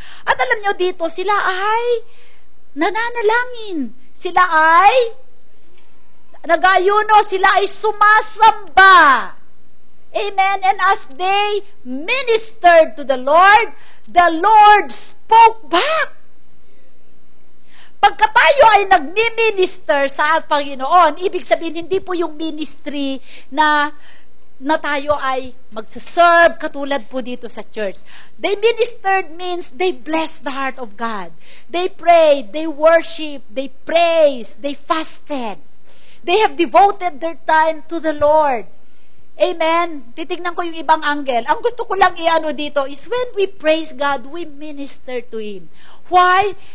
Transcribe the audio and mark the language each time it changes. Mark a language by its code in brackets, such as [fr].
[tl] At alam nyo dito, sila ay nananalangin. Sila ay nag-ayuno. Sila ay sumasamba. Amen. [en] And as they ministered to the Lord spoke back. [tl] Pagka tayo ay nagmi-minister sa Panginoon, ibig sabihin, hindi po yung ministry na tayo ay magsuserve katulad po dito sa church. [en] They ministered means they blessed the heart of God. They prayed, they worshiped, they praised, they fasted. They have devoted their time to the Lord. [tl] Amen? Titignan ko yung ibang angle. Ang gusto ko lang i-ano dito is [en] when we praise God, we minister to Him. Why?